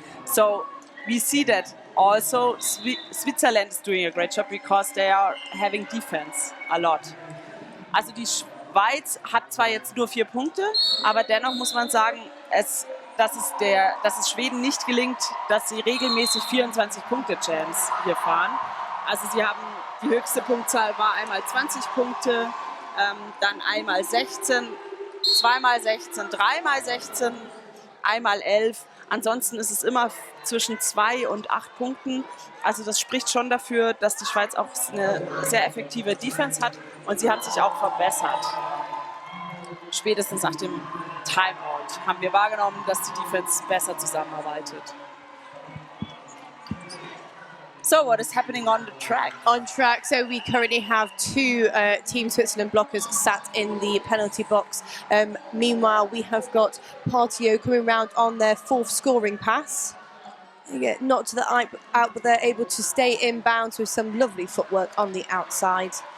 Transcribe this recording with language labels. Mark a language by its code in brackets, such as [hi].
[en] So we see that also Switzerland is doing a great job because they are having defense a lot. [de] Also die Schweiz hat zwar jetzt nur 4 Punkte, aber dennoch muss man sagen, dass es Schweden nicht gelingt, dass sie regelmäßig 24-Punkte-Jams hier fahren. Also sie haben die höchste Punktzahl war einmal 20 Punkte, dann einmal 16, zweimal 16, dreimal 16, einmal 11. Ansonsten ist es immer zwischen 2 und 8 Punkten. Also das spricht schon dafür, dass die Schweiz auch eine sehr effektive Defense hat und sie hat sich auch verbessert. Spätestens nach dem Timeout haben wir wahrgenommen, dass die Defense besser zusammenarbeitet. [en] So what is happening on the track? On track, so we currently have two Team Switzerland blockers sat in the penalty box. Meanwhile, we have got Partio coming round on their 4th scoring pass. They get knocked to the out, but they're able to stay inbounds with some lovely footwork on the outside.